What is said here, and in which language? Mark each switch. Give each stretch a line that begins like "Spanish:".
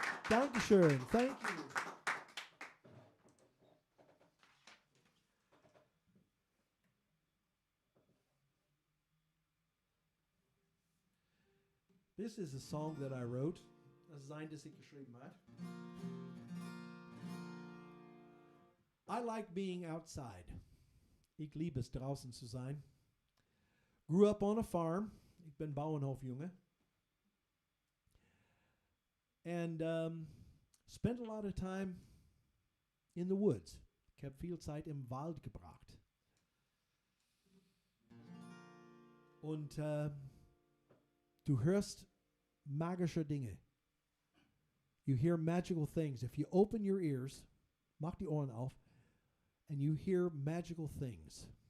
German: Dankeschön.
English: Thank you. This is a song that I wrote.
German: Das ist ein, das ich geschrieben habe.
English: I like being outside.
German: Ich liebe es, draußen zu sein.
English: Grew up on a farm.
German: Ich bin Bauernhofjunge.
English: And spent a lot of time in the woods.
German: Ich habe viel Zeit im Wald gebracht. Und du hörst magische Dinge.
English: You hear magical things. If you open your ears,
German: mach die Ohren auf,
English: and you hear magical things.